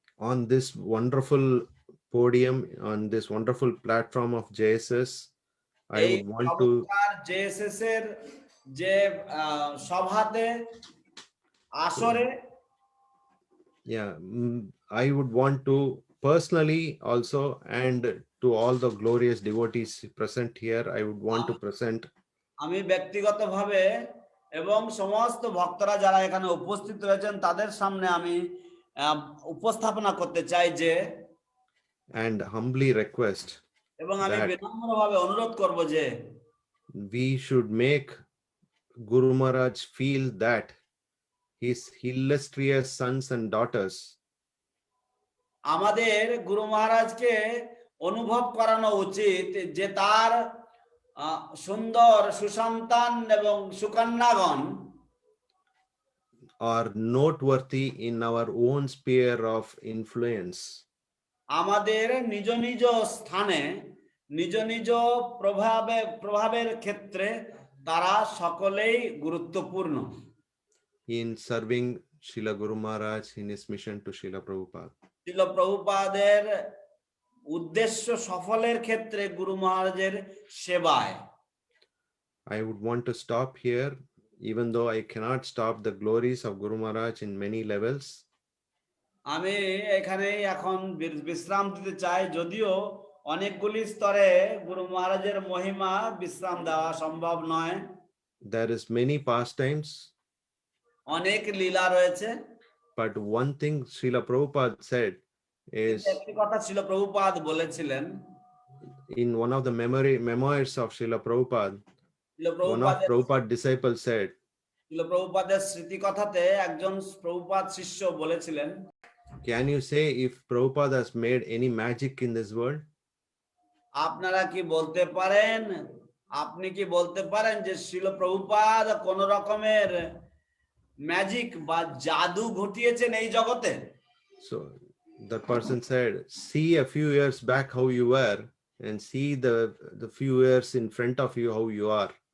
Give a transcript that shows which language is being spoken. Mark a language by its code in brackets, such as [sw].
[en] On this wonderful podium, on this wonderful platform of JSS, I would want to [bn] JSS এর যে সভাতে আসরে [en] I would want to personally also, and to all the glorious devotees present here, I would want to present [bn] আমি ব্যক্তিগতভাবে এবং সমস্ত ভক্তরা যারা এখানে উপস্থিত রয়েছেন তাদের সামনে আমি উপস্থাপনা করতে চাই যে [en] and humbly request [bn] এবং আমি বিনম্রভাবে অনুরোধ করব যে [en] we should make Guru Maharaj feel that his illustrious sons and daughters [bn] আমাদের গুরু মহারাজকে অনুভব করানো উচিত যে তার সুন্দর সুসন্তান এবং সুকন্যাগণ [en] are noteworthy in our own sphere of influence. [bn] আমাদের নিজ নিজ স্থানে নিজ নিজ প্রভাবের ক্ষেত্রে তারা সকলেই গুরুত্বপূর্ণ [en] in serving Srila Guru Maharaj in his mission to Srila Prabhupada. [bn] শিল প্রভুপাদের উদ্দেশ্য সফলের ক্ষেত্রে গুরু মহারাজের সেবায়। [en] I would want to stop here, even though I cannot stop the glories of Guru Maharaj in many levels. [bn] আমি এখানে এখন বিশ্রাম দিতে চাই, যদিও অনেকগুলি স্তরে গুরু মহারাজের মহিমা বিশ্রাম দেওয়া সম্ভব নয়। [en] There is many pastimes, [bn] অনেক লীলা রয়েছে, [en] but one thing Srila Prabhupada said is [bn] একটি কথা ছিল প্রভুপাদ বলেছিলেন [en] in one of the memoirs of Srila Prabhupada. One of Prabhupada's disciples said, [bn] শিল প্রভুপাদের স্মৃতি কথাতে একজন প্রভুপাদ শিষ্য বলেছিলেন, [en] can you say if Prabhupada has made any magic in this world? [bn] আপনারা কি বলতে পারেন, আপনি কি বলতে পারেন যে শিল প্রভুপাদ কোন রকমের ম্যাজিক বা জাদু ঘটিয়েছেন এই জগতে? [en] So the person said, see a few years back how you were and see the few years in front of you how you are.